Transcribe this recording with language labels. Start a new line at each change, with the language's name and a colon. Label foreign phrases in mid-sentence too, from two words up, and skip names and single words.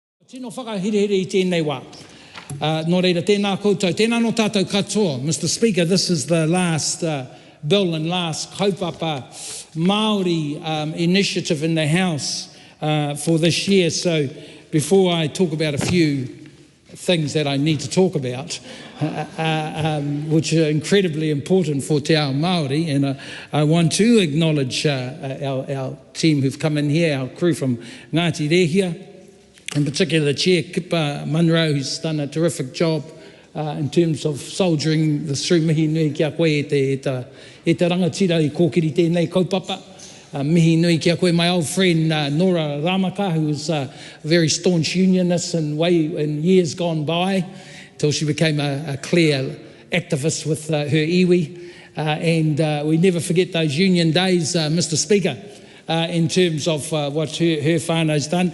Māori: Tino whakahirehere I tēnei wā. Nō reira, tēnā koutou, tēnā no tātou katoa.
English: Mr. Speaker, this is the last bill and last
Māori: kaupapa Māori
English: initiative in the House for this year. So before I talk about a few things that I need to talk about, which are incredibly important for
Māori: Te Ao Māori,
English: and I want to acknowledge our team who've come in here, our crew from Ngāti Rehia, in particular the chair, Kipa Munro, who's done a terrific job in terms of soldiering this through.
Māori: Mihi nui kia koe e te rangatira I kōkiri tēnei kaupapa. Mihi nui kia koe,
English: my old friend Nora Ramaka, who was a very staunch unionist in years gone by, till she became a clear activist with her iwi. And we never forget those union days, Mr. Speaker, in terms of what her whānau's done.